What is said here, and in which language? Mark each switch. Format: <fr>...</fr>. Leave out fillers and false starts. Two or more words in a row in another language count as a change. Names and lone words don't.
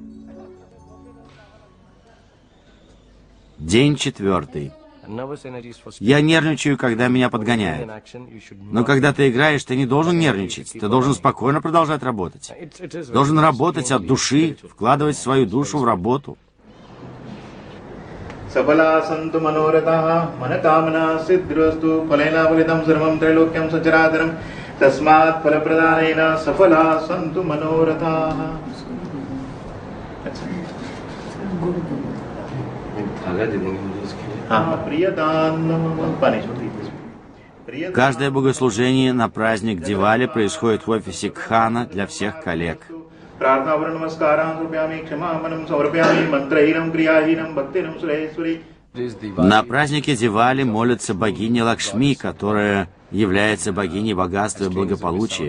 <ru>День 4. Я нервничаю, когда меня подгоняют. Но когда ты играешь, ты не должен нервничать. Ты должен спокойно продолжать работать. Должен работать от души, вкладывать свою душу в работу.</ru> <sa>सफला सन्तु मनोरथाः, मनःकामना सिद्धिरस्तु, फलेन व्याप्तं सर्वं त्रैलोक्यं सचराचरम्, तस्मात् फलप्रदानेन सफला सन्तु मनोरथाः.</sa> <ru>Каждое богослужение на праздник Дивали происходит в офисе Кхана для всех коллег. На празднике Дивали молятся богине Лакшми, которая является богиней богатства и благополучия.</ru>